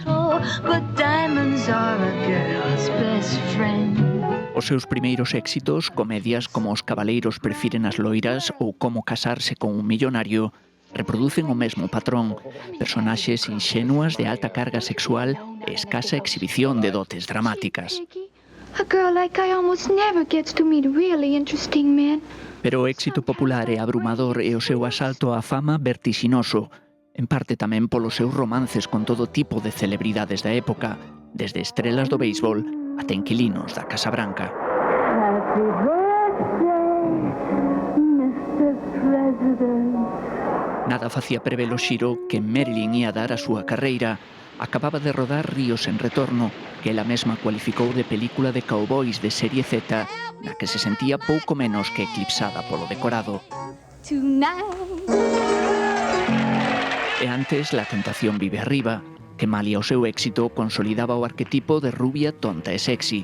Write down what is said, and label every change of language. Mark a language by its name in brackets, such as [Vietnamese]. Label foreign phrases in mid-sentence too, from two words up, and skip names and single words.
[Galician] Os seus primeiros éxitos, comedias como Os cabaleiros prefiren as loiras ou Como casarse con un millonario, reproducen o mesmo patrón, personaxes inxenuas de alta carga sexual e escasa exhibición de dotes dramáticas. [English] A girl like I almost never gets to meet really interesting men. [Galician] Pero o éxito popular é abrumador e o seu asalto á fama vertixinoso, en parte tamén polos seus romances con todo tipo de celebridades da época, desde estrelas do béisbol ata inquilinos da Casa Branca. [English] Happy birthday, Mr. President. [Galician] Nada facía prever o xiro que Marilyn ia dar a súa carreira. Acababa de rodar Ríos en retorno, que ela mesma cualificou de película de cowboys de serie Z, na que se sentía pouco menos que eclipsada polo decorado. E antes, La tentación vive arriba, que malia o seu éxito consolidaba o arquetipo de rubia tonta e sexy.